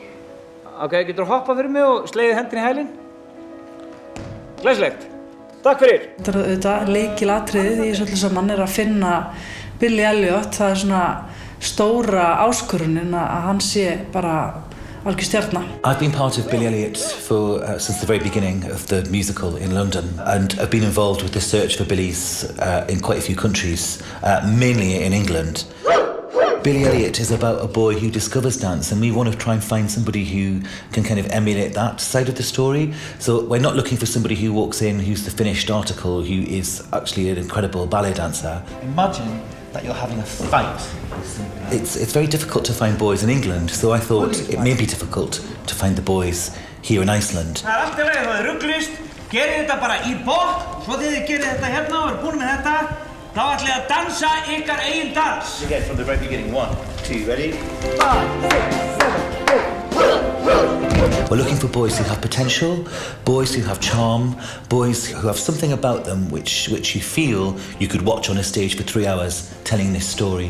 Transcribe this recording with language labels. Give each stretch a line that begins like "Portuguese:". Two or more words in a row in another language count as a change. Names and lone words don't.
Icelandic: Ok, getur þú hoppað fyrir mig og slegið hendinni í hælinn? Glæsilegt. Takk fyrir. Þetta er auðvitað lykilatriðið í þessu saman að finna Billy Elliot. Það er svona stóra áskorunin að hann sé bara algjör stjarna.
English: I've been part of Billy Elliot since the very beginning of the musical in London and I've been involved with the search for Billys in quite a few countries, mainly in England. Billy Elliot is about a boy who discovers dance and we want to try and find somebody who can kind of emulate that side of the story. So we're not looking for somebody who walks in who's the finished article, who is actually an incredible ballet dancer. Imagine that you're having a fight. It's very difficult to find boys in England, so I thought it may be difficult to find the boys here in Iceland.
Icelandic: Það allt í lagi, það rugglist. Gerið þetta bara í botn, svo þegar þið gerið þetta hérna og eru búin með þetta, þá ætlið að dansa ykkar eigin dans.
English: Again, from the very beginning. 1, 2, ready? 5, 6, 7, 8. We're looking for boys who have potential, boys who have charm, boys who have something about them which you feel you could watch on a stage for 3 hours telling this story.